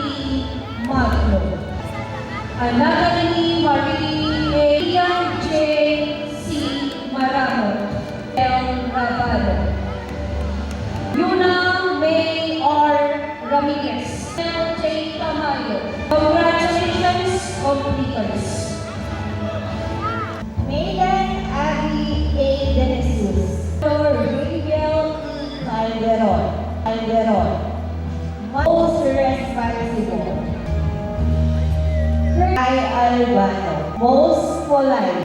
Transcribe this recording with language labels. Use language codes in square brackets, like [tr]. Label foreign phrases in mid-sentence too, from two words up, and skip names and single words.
[en] Magno. Anatoly Maria J. C. Maramot. El Rabado. Yuna May R. Ramirez. J. Tamayo. Congratulations, completers. Megan Abby A. Denesius. Dr. Miguel E. Calderon. Most responsible. I. Albano. Most polite.